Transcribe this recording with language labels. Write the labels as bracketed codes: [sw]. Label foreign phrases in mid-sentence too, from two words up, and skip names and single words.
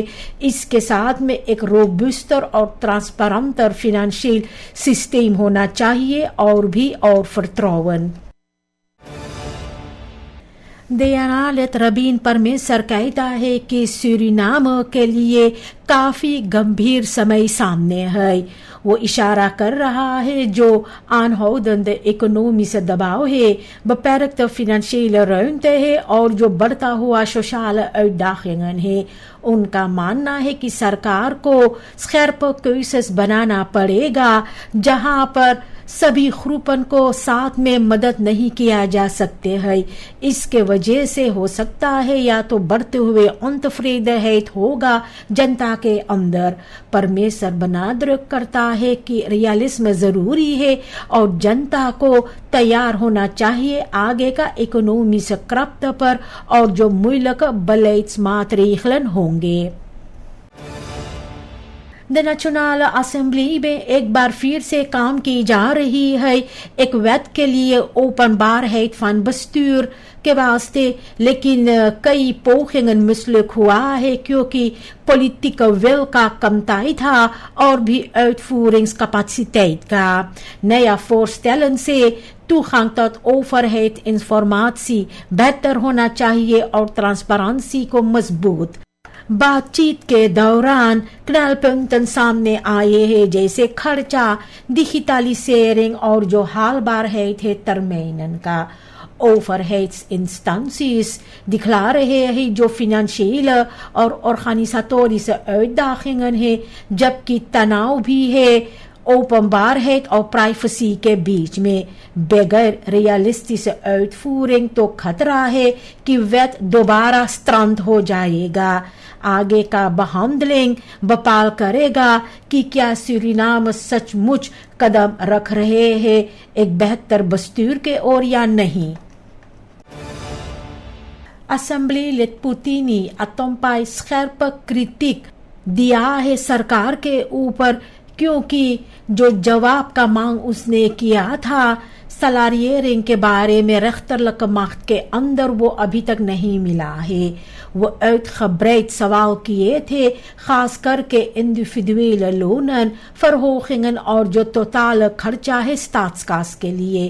[hns] इसके साथ में एक रोबस्टर और ट्रांसपेरेंटर [en] financial system [hns] होना चाहिए और vertrouwen। दयानालित रबीन परमेसर कहता है कि सूरीनाम के लिए काफी गंभीर समय सामने है। वो इशारा कर रहा है जो [nl] aanhoudende economische [hns] दबाव है, [nl] beperkte financiële ruimte [hns] है और जो बढ़ता हुआ [nl] sociale uitdagingen [hns] है। उनका मानना है कि सरकार को [nl] scherpe keuzes [hns] बनाना पड़ेगा जहां पर सभी ग्रुपन को साथ में मदद नहीं किया जा सकते हैं। इसके वजह से हो सकता है या तो बढ़ते हुए ontevredenheid होगा जनता के अंदर। परमेसर benadrukt करता है कि रियलिज्म जरूरी है और जनता को तैयार होना चाहिए आगे का इकोनॉमिक kracht पर और जो [nl] moeilijke beleidsmaatregelen [hns] होंगे। द नेशनल असेंबली में एक बार फिर से काम की जा रही है एक wet के लिए [nl] openbaarheid van bestuur [hns] के वास्ते, लेकिन कई [nl] pogingen mislukt [hns] हुआ है क्योंकि [nl] politieke wil [hns] का कमताई था और भी uitvoeringscapaciteit का। नया voorstellen से [nl] toegang tot overheid informatie [hns] बेहतर होना चाहिए और ट्रांसपेरेंसी को मजबूत। बातचीत के दौरान knelpunten सामने आए हैं जैसे खर्चा, डिजिटलिसेरिंग और जो haalbaarheid है termijnen का। overheidsinstanties दिखला रहे हैं जो financiële और [nl] organisatorische uitdagingen [hns] है, जबकि तनाव भी है openbaarheid और privacy के बीच में। बगैर रियलिस्टिक uitvoering तो खतरा है कि wet दोबारा strand हो जाएगा। आगे का [nl] behandeling bepaal [hns] करेगा कि क्या सूरीनाम सचमुच कदम रख रहे हैं एक बेहतर बस्तूर के ओर या नहीं। असेंबली लिड पुतीनी अतोम्पाई [nl] scherpe kritiek [hns] दिया है सरकार के ऊपर क्योंकि जो जवाब का मांग उसने किया था सलारियरिंग के बारे में [nl] rechterlijke macht [hns] के अंदर वो अभी तक नहीं मिला है। वो uitgebreid सवाल किए थे खास करके इंडिविजुअल लोनन verhogingen और जो टोटल खर्चा है स्टाट्सकास के लिए।